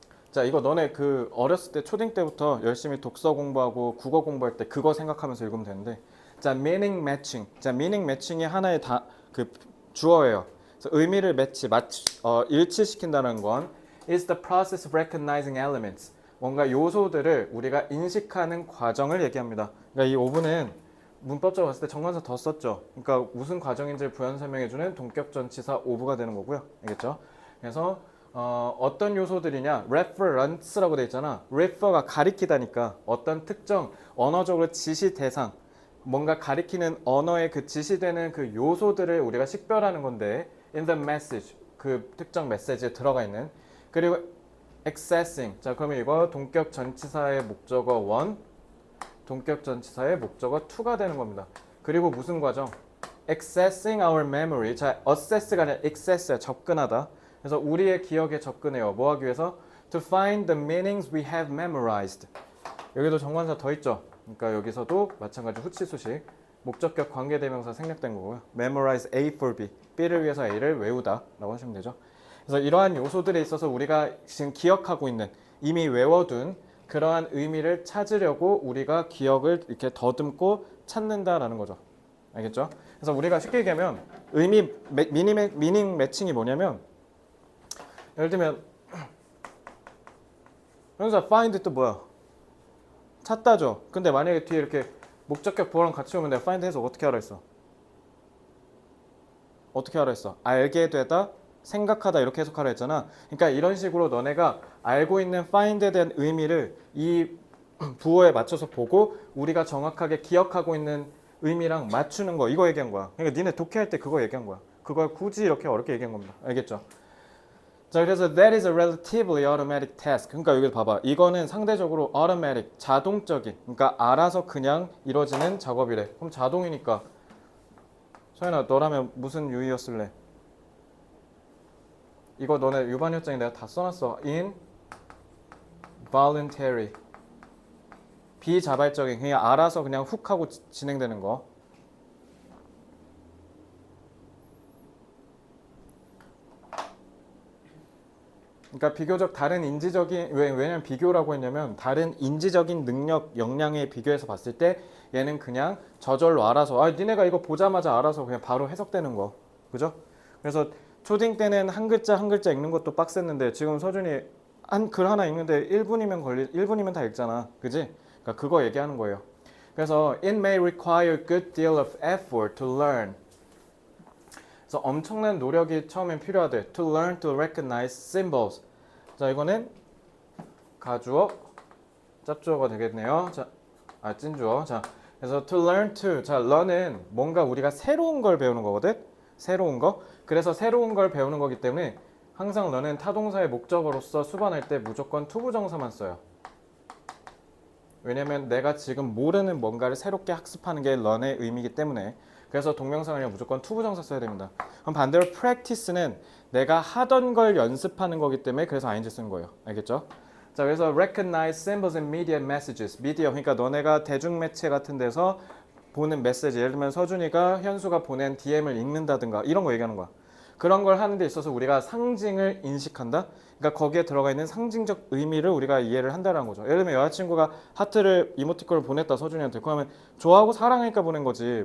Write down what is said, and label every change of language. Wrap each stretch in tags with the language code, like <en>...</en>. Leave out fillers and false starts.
<ko>자, 이거 너네 그 어렸을 때 초딩 때부터 열심히 독서 공부하고 국어 공부할 때 그거 생각하면서 읽으면 되는데 자, meaning matching. 자, meaning matching이 하나의 그 주어예요. 그래서 의미를 일치시킨다는 건</ko> <en>is the process of recognizing elements.</en> <ko>뭔가 요소들을 우리가 인식하는 과정을 얘기합니다. 그러니까 이 5분은 문법적으로 봤을 때 정관사 더 썼죠. 그러니까 무슨 과정인지를 부연 설명해주는 동격전치사 5부가 되는 거고요. 알겠죠? 그래서 어떤 요소들이냐? reference라고 돼 있잖아. refer가 가리키다니까 어떤 특정 언어적으로 지시 대상 뭔가 가리키는 언어의 그 지시되는 그 요소들을 우리가 식별하는 건데</ko> <en>in the message</en> <ko>그 특정 메시지에 들어가 있는 그리고 accessing 자 그러면 이거 동격 전치사의 목적어 1 동격 전치사의 목적어 2가 되는 겁니다. 그리고 무슨 과정?</ko> <en>accessing our memory</en> <ko>자 access가 아니라 access야 접근하다. 그래서 우리의 기억에 접근해요. 뭐 하기 위해서?</ko> <en>to find the meanings we have memorized</en> <ko>여기도 정관사 더 있죠. 그러니까 여기서도 마찬가지 후치수식 목적격 관계대명사 생략된 거고요.</ko> <en>memorize A for B</en> <ko>B를 위해서 A를 외우다 라고 하시면 되죠. 그래서 이러한 요소들에 있어서 우리가 지금 기억하고 있는 이미 외워둔 그러한 의미를 찾으려고 우리가 기억을 이렇게 더듬고 찾는다라는 거죠. 알겠죠? 그래서 우리가 쉽게 얘기하면 미닝 매칭이 뭐냐면 예를 들면 여기서 find 또 뭐야? 찾다죠. 근데 만약에 뒤에 이렇게 목적격 보어랑 같이 오면 내가 find 해서 어떻게 하라 했어? 어떻게 하라 했어? 알게 되다, 생각하다 이렇게 해석하라 했잖아. 그러니까 이런 식으로 너네가 알고 있는 find에 대한 의미를 이 부호에 맞춰서 보고 우리가 정확하게 기억하고 있는 의미랑 맞추는 거 이거 얘기한 거야. 그러니까 니네 독해할 때 그거 얘기한 거야. 그걸 굳이 이렇게 어렵게 얘기한 겁니다. 알겠죠?</ko> <en>자 그래서 that is a relatively automatic task.</en> <ko>그러니까 여기 봐봐. 이거는 상대적으로 automatic, 자동적인. 그러니까 알아서 그냥 이루어지는 작업이래. 그럼 자동이니까 서연아 너라면 무슨 유의어 쓸래? 이거 너네 유반협장에 내가 다 써놨어. involuntary 비자발적인 그냥 알아서 그냥 훅 하고 진행되는 거. 그러니까 비교적 다른 인지적인 왜냐면 비교라고 했냐면 다른 인지적인 능력 역량에 비교해서 봤을 때 얘는 그냥 저절로 알아서 니네가 이거 보자마자 알아서 그냥 바로 해석되는 거 그죠? 그래서 초딩 때는 한 글자 한 글자 읽는 것도 빡셌는데 지금 서준이 한 글 하나 읽는데 1분이면 다 읽잖아 그지? 그러니까 그거 얘기하는 거예요.</ko> <en>그래서 it may require a good deal of effort to learn.</en> <ko>그래서 엄청난 노력이 처음엔 필요하대.</ko> <en>To learn to recognize symbols.</en> <ko>자, 이거는 가주어, 짭주어가 되겠네요. 자, 찐주어.</ko> <en>자, 그래서 to learn to.</en> <ko>자, learn은 뭔가 우리가 새로운 걸 배우는 거거든. 새로운 거. 그래서 새로운 걸 배우는 거기 때문에 항상 learn은 타동사의 목적어로서 수반할 때 무조건 투부정사만 써요. 왜냐면 내가 지금 모르는 뭔가를 새롭게 학습하는 게 learn의 의미이기 때문에. 그래서 동명사가 아니라 무조건 투부정사 써야 됩니다. 그럼 반대로 practice는 내가 하던 걸 연습하는 거기 때문에 그래서 ing 쓰는 거예요. 알겠죠?</ko> <en>자, 그래서 recognize symbols in media messages.</en> <ko>미디어, 그러니까 너네가 대중매체 같은 데서 보는 메시지, 예를 들면 서준이가 현수가 보낸 DM을 읽는다든가 이런 거 얘기하는 거야. 그런 걸 하는 데 있어서 우리가 상징을 인식한다. 그러니까 거기에 들어가 있는 상징적 의미를 우리가 이해를 한다는 거죠. 예를 들면 여자친구가 하트를 이모티콘을 보냈다 서준이한테. 그러면 좋아하고 사랑하니까 보낸 거지.</ko>